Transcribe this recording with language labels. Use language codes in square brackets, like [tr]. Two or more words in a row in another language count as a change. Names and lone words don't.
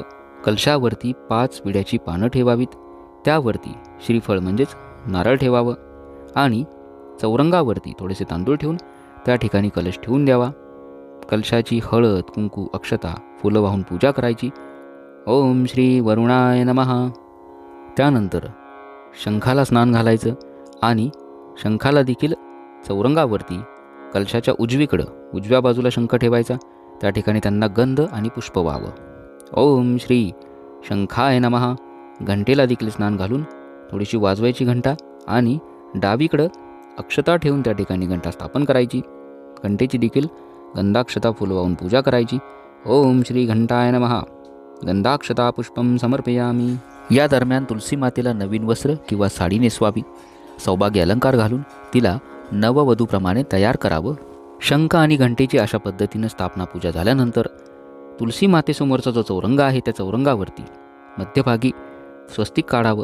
[mr] कलशावरती 5 विड्याची पानं ठेवावीत. त्यावरती श्रीफळ म्हणजेच नारळ ठेवावं आणि चौरंगावरती थोडेसे तांदूळ ठेवून त्या ठिकाणी कलश ठेवून द्यावा. कलशाची हळद, कुंकू, अक्षता, फुलं वाहून पूजा करायची. [sa] ओम श्री वरुणाय नमः. [mr] त्यानंतर शंखाला स्नान घालायचं आणि शंखाला देखील चौरंगावरती कलशाच्या उजव्या बाजूला शंख ठेवायचा. त्या ठिकाणी त्यांना गंध आणि पुष्प व्हावं. [sa] ओम श्री शंखाय नमः. [mr] घंटेला देखील स्नान घालून थोडीशी वाजवायची घंटा आणि डावीकडं अक्षता ठेवून त्या ठिकाणी घंटा स्थापन करायची. घंटेची देखील गंधाक्षता फुलं वाहून पूजा करायची. [sa] ओम श्री घंटाय नमः. गंधाक्षता पुष्पम समर्पयामी. [mr] या दरम्यान तुलसी मातेला नवीन वस्त्र किंवा साडी नेसवावी. सौभाग्य अलंकार घालून तिला नववधूप्रमाणे तयार करावं. शंख आणि घंटेची अशा पद्धतीनं स्थापना पूजा झाल्यानंतर तुलसी मातेसमोरचा जो चौरंग आहे त्या चौरंगावरती मध्यभागी स्वस्तिक काढावं.